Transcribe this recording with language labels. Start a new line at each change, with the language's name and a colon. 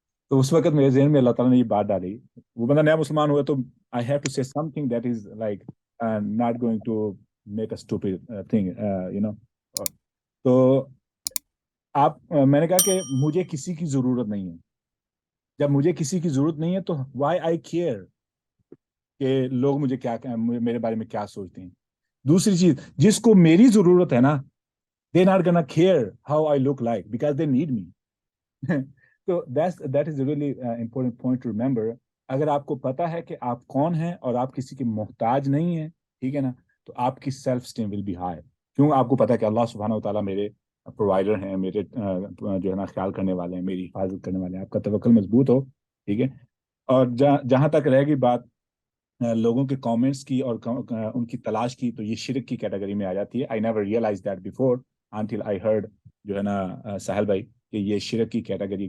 Urdu: تو اس وقت میرے ذہن میں اللہ تعالیٰ نے یہ بات ڈالی. وہ بندہ نیا مسلمان ہوا تو
English: I have to say something that is like not going to make a stupid thing, you know.
Urdu: تو میں نے کہا کہ مجھے کسی کی ضرورت نہیں ہے. جب مجھے کسی کی ضرورت نہیں ہے تو
English: why I care
Urdu: کہ لوگ مجھے میرے بارے میں کیا سوچتے ہیں. دوسری چیز, جس کو میری ضرورت ہے نا,
English: they not gonna care how I look like because they need me. So that is a really important point to remember.
Urdu: اگر آپ کو پتا ہے کہ آپ کون ہیں اور آپ کسی کے محتاج نہیں ہیں, ٹھیک ہے نا, تو آپ کی self esteem
English: Will be high.
Urdu: کیوں؟ آپ کو پتا ہے کہ اللہ سبحانہ و تعالیٰ میرے پرووائڈر ہیں, میرے جو ہے نا خیال کرنے والے ہیں, میری حفاظت کرنے والے ہیں. آپ کا توکل مضبوط ہو, ٹھیک ہے. اور جہاں تک رہے گی بات لوگوں کے کامنٹس کی اور ان کی تلاش کی, تو یہ شرک کی کیٹیگری میں آ جاتی ہے.
English: I never realise that before until I heard
Urdu: جو ہے نا ساحل بھائی کہ یہ شرک کی کیٹیگری.